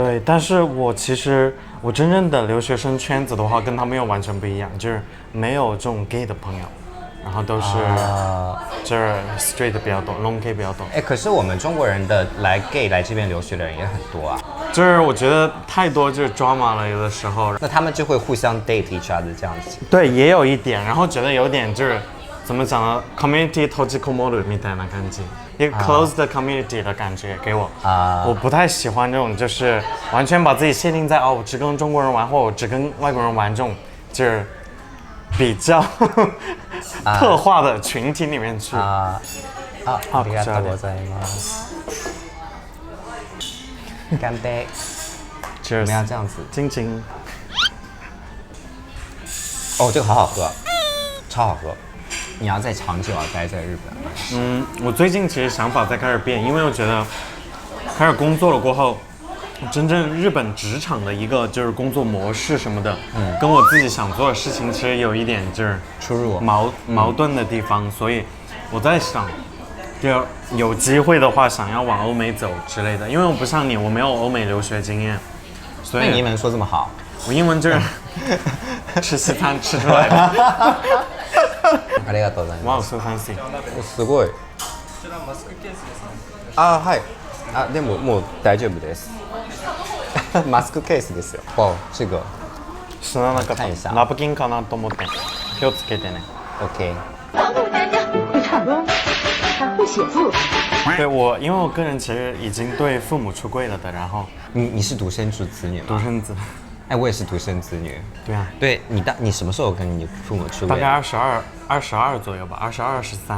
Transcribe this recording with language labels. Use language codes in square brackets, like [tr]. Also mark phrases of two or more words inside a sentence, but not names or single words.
[zh] 对，但是其实我真正的留学生圈子的话，跟他们又完全不一样，就是没有这种 gay 的朋友，然后都是就是 straight 比较多 ， [en] long gay [zh] 比较多。可是我们中国人的gay 来这边留学的人也很多啊。就是我觉得太多就是 drama 了，有的时候。那他们就会互相 [en] date each other [zh] 这样子。对，也有一点，然后觉得有点就是怎么讲呢 ？community [ja] 閉じこもるみたいな感じ， [zh] 一个 [en] closed community [zh] 的感觉给我。我不太喜欢这种就是完全把自己限定在我只跟中国人玩，或我只跟外国人玩这种就是比较特化的群体里面去。 [ja] ありがとうございます。 [zh] 干杯！ [en] Cheers！ [zh] 我们要这样子，晶晶。哦，这个好好喝，超好喝。你要再长久待在日本？我最近其实想法在开始变，因为我觉得开始工作了过后，真正日本职场的一个就是工作模式什么的，跟我自己想做的事情其实有一点就是出入矛盾的地方，所以我在想。就有机会的话，想要往欧美走之类的，因为我不像你，我没有欧美留学经验，所以你英文说这么好，我英文就是吃西餐吃出来的。 [ja] ありがとうございます。 [en] 哇，so fancy。 [ja] すごい。はい。でももう大丈夫です。マスクケースですよ。 [zh] 哦，这个。 [ja] 知らなかった。 [zh] 看一下。 [ja] ナプキンかなと思って。気をつけてね。 OK。 [zh] 会唱歌，还会写字。对因为我个人其实已经对父母出柜了的，然后你是独生子女吗？独生子。我也是独生子女。对啊。对你什么时候跟你父母出柜？大概22左右吧，22、23。